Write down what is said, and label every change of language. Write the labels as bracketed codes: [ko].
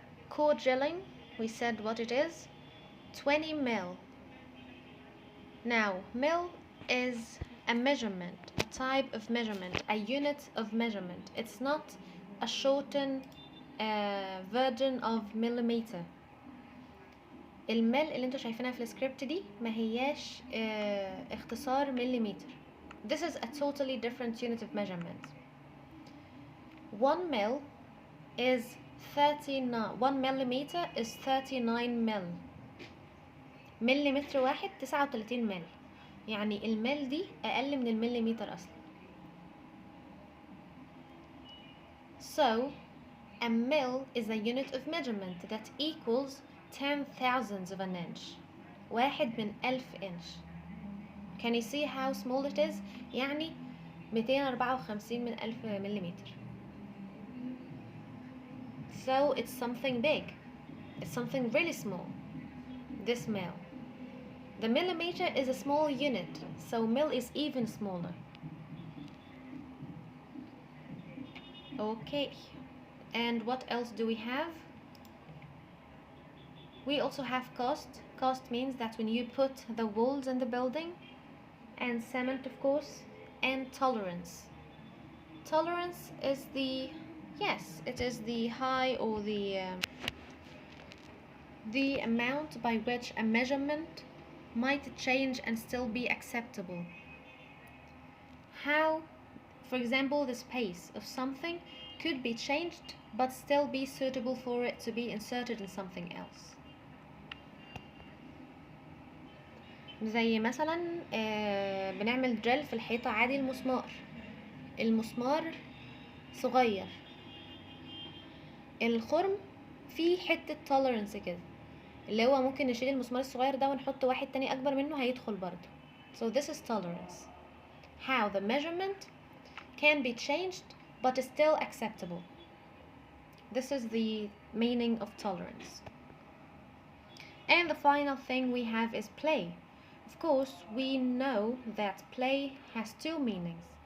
[en] Core drilling, we said what it is. 20 mil. Now, mil is a measurement, a type of measurement, a unit of measurement. It's not a shortened version of millimeter. [ar] المل اللي انتوا شايفينها في السكريبت دي ما هياش اختصار مليمتر. [en] This is a totally different unit of measurement. 1 mil is 39. 1 millimeter is 39 mil. [ar] مليمتر واحد 39 مل. يعني المل دي أقل من المليمتر أصلا. [en] So a mil is a unit of measurement that equals 10,000 of an inch. [ar] واحد من 1000 inch. [en] Can you see how small it is? [ar] يعني 254 من 1000 مليمتر. [en] So it's something big. It's something really small. This mil. The millimeter is a small unit, so mil is even smaller. Okay. And what else do we have? We also have cost. Cost means that when you put the walls in the building, and cement of course, and tolerance. Tolerance is the, yes, it is the high or the amount by which a measurement might change and still be acceptable. How, for example, the space of something could be changed but still be suitable for it to be inserted in something else. [ar] زي مثلا بنعمل دريل في الحيطة عادي. المسمار صغير، الخرم فيه حتة tolerance كده اللي هو ممكن نشيل المسمار الصغير ده ونحط واحد تاني أكبر منه هيدخل برضه. [en] So this is tolerance. how the measurement can be changed but is still acceptable. This is the meaning of tolerance. And the final thing we have is play. Of course, we know that play has two meanings.